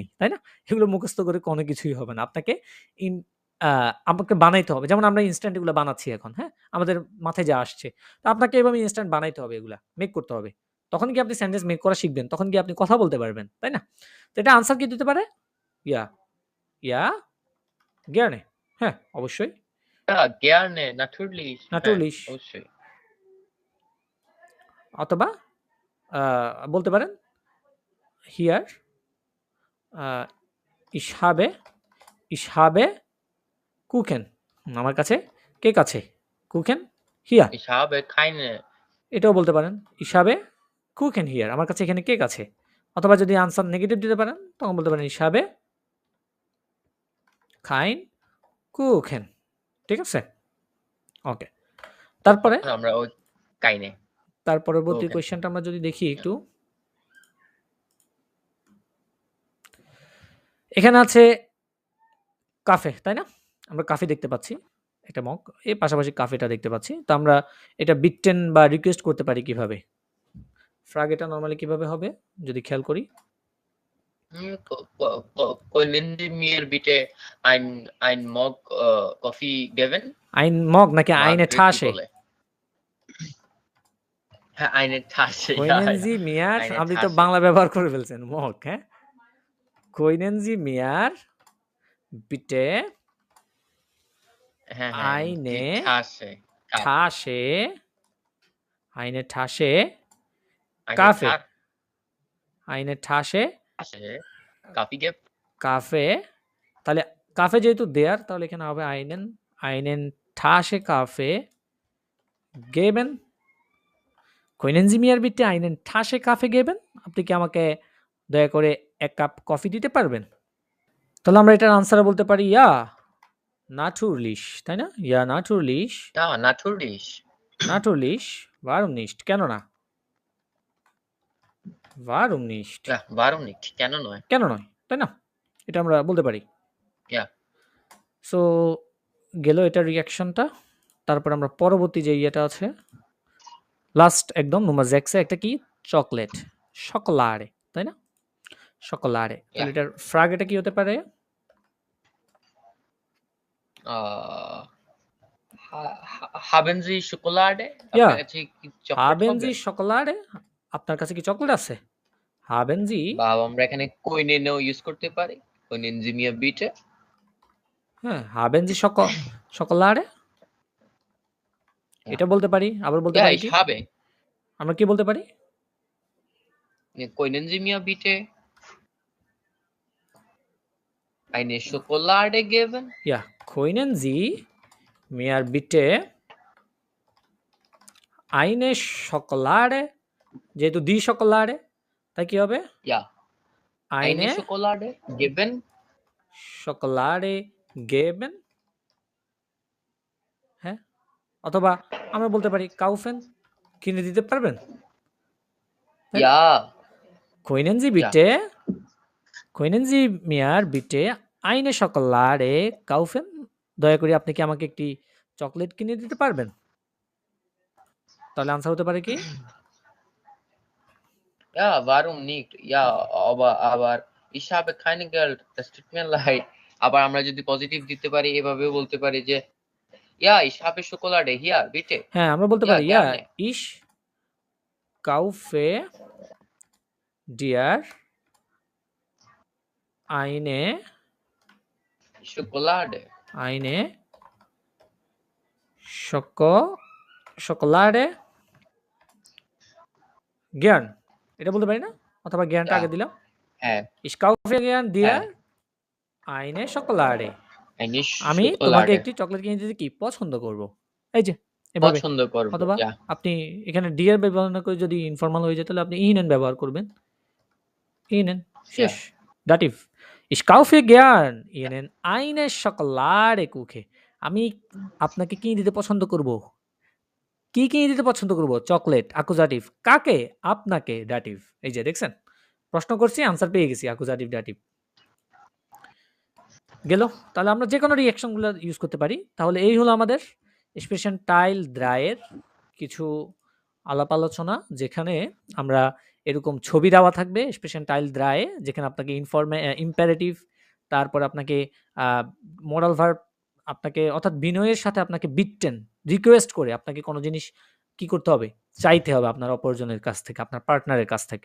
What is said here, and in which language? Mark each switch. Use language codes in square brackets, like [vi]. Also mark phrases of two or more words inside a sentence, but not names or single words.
[bn] তাই না? এগুলো মুখস্থ করে কোনো কিছুই হবে না। আপনাকে ইন আ আমাকে বানাইতে হবে। যেমন আমরা ইনস্ট্যান্ট এগুলো বানাচ্ছি এখন, হ্যাঁ? আমাদের মাথায় যা আসছে। তো আপনাকে এভাবে ইনস্ট্যান্ট বানাইতে হবে এগুলা। মেক করতে হবে। তখন কি আপনি [en] sentence make [bn] করা শিখবেন। তখন কি আপনি কথা বলতে পারবেন। তাই না? তো এটা আনসার কি দিতে পারে? [de] Ja. Ja, gerne. [bn] হ্যাঁ, অবশ্যই। [de] ja, gerne, natürlich। হ্যাঁ, Natürlich. [bn] অবশ্যই। অথবা বলতে পারেন [de] hier ich habe Kuchen. [bn] আমার কাছে কেক আছে। [de] Kuchen hier. Ich habe keine [bn] এটাও বলতে পারেন [de] ich habe Kuchen hier. [bn] আমার কাছে এখানে কেক আছে। অথবা যদি [en] answer negative [bn] দিতে পারেন, তখন বলতে পারেন [de] ich habe kein Kuchen. [bn] ঠিক আছে? ওকে। তারপরে আমরা ওই keine তার পরবর্তী [de] Kuchen। [bn] কোয়েশ্চেনটা আমরা যদি দেখি একটু। এখানে আছে কাফে, তাই না? আমরা কাফে দেখতে পাচ্ছি। একটা মগ। এর পাশাপাশি কাফেটা দেখতে পাচ্ছি। তো আমরা এটা বিটটেন বা রিকোয়েস্ট করতে পারি কিভাবে? ফ্রাগ এটা নরমালি কিভাবে হবে? যদি খেয়াল করি। [de] Können Sie mir bitte ein [en] Mug Coffee [de] geben? ein Mug নাকি [en] Mug [de] eine [bn] কি [de] Tasche? [bn] বলে? হ্যাঁ, [de] eine Tasche, ja, Können ja, Sie mir, eine [bn] আপনি তো [de] Tasche। [bn] বাংলা ব্যবহার করে ফেলছেন, মগ, হ্যাঁ? [de] Können Sie mir bitte [bn] হ্যাঁ, হ্যাঁ, [de] die eine Tasche, Tasche, eine Tasche eine Kaffee, Ta- eine Tasche Tasche Kaffee geben? [bn] কাফে, তাহলে কাফে যেহেতু দেয়ার, তাহলে এখানে হবে [de] einen Tasche Kaffee geben. Können Sie mir bitte einen Tasche Kaffee geben? [bn] আপনি কি আমাকে দয়া করে ১ কাপ কফি দিতে পারবেন? তাহলে আমরা এটার আনসার বলতে পারি [de] ja, natürlich, [bn] তাই না? [de] Ja, natürlich, Ja, natürlich। natürlich, warum nicht? [bn] কেন না? [de] warum nicht? Ja, warum nicht? [bn] কেন নয়? কেন নয়? তাই না? এটা আমরা বলতে পারি। [de] Ja, [bn] সো গেল এটার রিঅ্যাকশনটা। তারপর আমরা পরবর্তী যে ইয়েটা আছে, লাস্ট একদম Nummer 6 একটা কি? চকলেট, শকোলাডে, তাই না? শকোলাডে। তাহলে এটার ফ্রাগ এটা কি হতে পারে? [de] haben Sie Schokolade? Ja. [bn] আপনার কাছে কি চকলেট [de] haben [bn] হবে? [de] Sie Schokolade? [bn] আপনার কাছে কি চকলেট আছে? [de] haben Sie, [bn] বা আমরা এখানে können ও ইউজ করতে পারি। [de] können Sie mir bitte? হ্যাঁ, haben Sie Schokolade? [bn] এটা বলতে পারি। আবার বলতে [de] Ja, [bn] পারি [de] ich [bn] কি? [de] habe। [bn] আমরা কি বলতে পারি? [de] können Sie mir bitte eine Schokolade geben? Ja, können Sie mir bitte eine Schokolade, যেহেতু die Schokolade, [bn] তাই কি হবে? [de] Ja, eine eine Schokolade geben? Schokolade geben, [bn] হ্যাঁ? অথবা আমরা বলতে পারি kaufen, কিনে দিতে পারবেন? তাই না? [de] Ja, Können Sie ja. bitte können Sie mir bitte eine Schokolade kaufen? [bn] দয়া করে আপনি কি আমাকে একটি চকলেট কিনে দিতে পারবেন? তাহলে আনসার হতে পারে কি? [de] Ja, warum nicht? Ja, aber ich habe kein Geld. Das tut mir leid. [bn] আবার আমরা যদি পজিটিভ দিতে পারি এভাবেও বলতে পারি যে [de] ja, ich habe Schokolade hier, bitte. [bn] হ্যাঁ, আমরা বলতে [de] Ja, [bn] পারি ja, [de] gerne. ich kaufe dir Schokolade. eine Schokolade gern [bn] এটা বলতে পারি না? অথবা জ্ঞানটা [de] Ja, [bn] আগে দিলাম। হ্যাঁ, [de] Ich kaufe gern dir [bn] হ্যাঁ, [de] eine Schokolade. eine [bn] আমি তোমাকে [de] Schokolade. [bn] একটি চকলেট কিনে দিতে কি পছন্দ করব। এই যে এভাবে। পছন্দ করব। অথবা [de] Ja, [bn] আপনি এখানে ডিয়ার ব্যবহার না করে যদি ইনফর্মাল হয়ে যায় তাহলে আপনি ihnen ব্যবহার করবেন। ihnen শেষ। দাটিভ। [de] Ich kaufe gern ihnen eine Schokolade Kuche. [bn] আমি আপনাকে কিনে দিতে পছন্দ করব। কি কিনে দিতে পছন্দ করব? চকলেট। অ্যাকুজাটিভ। কাকে? আপনাকে। দাটিভ। এই যে দেখছেন? প্রশ্ন করছি আনসার পেয়ে গেছি। [de] Akkusativ, Dativ. [bn] গেল। তাহলে আমরা যেকোনো রিঅ্যাকশন গুলো ইউজ করতে পারি। তাহলে এই হলো আমাদের এক্সপ্রেশন টাইল দ্রায়ের কিছু আলাপ আলোচনা, যেখানে আমরা এরকম ছবি দেওয়া থাকবে এক্সপ্রেশন টাইল দ্রায়ে, যেখানে আপনাকে ইম্পারেটিভ, তারপর আপনাকে [en] moral verb, [bn] আপনাকে অর্থাৎ বিনয়ের সাথে আপনাকে বিটটেন রিকোয়েস্ট করে আপনাকে কোনো জিনিস কি করতে হবে, চাইতে হবে আপনার অপরজনের কাছ থেকে, আপনার পার্টনারের কাছ থেকে।